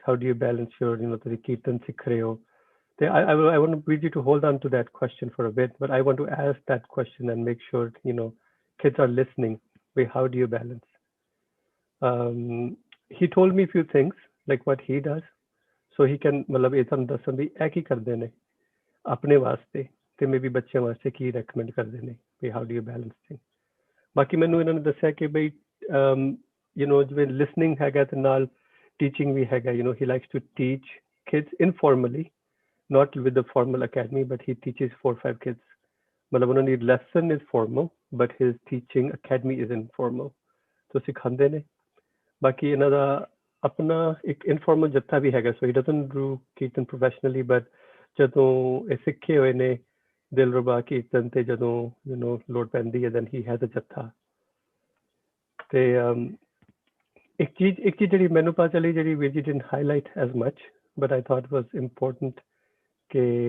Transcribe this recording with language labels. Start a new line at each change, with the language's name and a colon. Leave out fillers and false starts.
English: How do you balance your, the kirtan
Punjabi: sikh rahe ho?
English: I want you to hold on to that question for a bit, but I want to ask that question and make sure, kids are listening. How do you balance? He told me a few things, like what he does. So he can,
Punjabi: matlab ਇਹ ਤੁਹਾਨੂੰ ਦੱਸਣ ਵੀ ਇਹ ਕੀ ਕਰਦੇ ਨੇ ਆਪਣੇ ਵਾਸਤੇ ਤੇ maybe ਬੱਚਿਆਂ ਵਾਸਤੇ ਕੀ ਰეკਮੈਂਡ ਕਰਦੇ ਨੇ ਵੀ how do you balance thing. ਬਾਕੀ ਮੈਨੂੰ ਇਹਨਾਂ ਨੇ ਦੱਸਿਆ ਕਿ ਬਈ ਜਿਵੇਂ ਲਿਸਨਿੰਗ ਹੈਗਾ ਤੇ ਨਾਲ ਟੀਚਿੰਗ ਵੀ ਹੈਗਾ।
English: he likes to teach kids informally, not with the formal academy, but he teaches 4-5 kids.
Punjabi: ਮਤਲਬ ਉਹਨਾਂ ਦੀ
English: lesson is formal, but his teaching academy is informal.
Punjabi: so ਸਿਖਾਉਂਦੇ ਨੇ। ਬਾਕੀ ਇਹਨਾਂ ਦਾ ਆਪਣਾ ਇੱਕ ਇਨਫੋਰਮਲ ਜੱਥਾ ਵੀ ਹੈਗਾ,
English: so he doesn't do kirtan professionally, but
Punjabi: ਜਦੋਂ ਇਹ ਸਿੱਖੇ ਹੋਏ ਨੇ ਦਿਲਰਬਾ ਕੀਰਤਨ ਤੇ ਜਦੋਂ ਲੋੜ ਪੈਂਦੀ ਹੈ
English: then he has a
Punjabi: ਜੱਥਾ ਤੇ ਇੱਕ ਚੀਜ਼ ਜਿਹੜੀ ਮੈਨੂੰ ਪਤਾ ਚੱਲੀ ਜਿਹੜੀ ਵੀਰ ਜੀ
English: didn't highlight as much but I thought was important
Punjabi: ਕਿ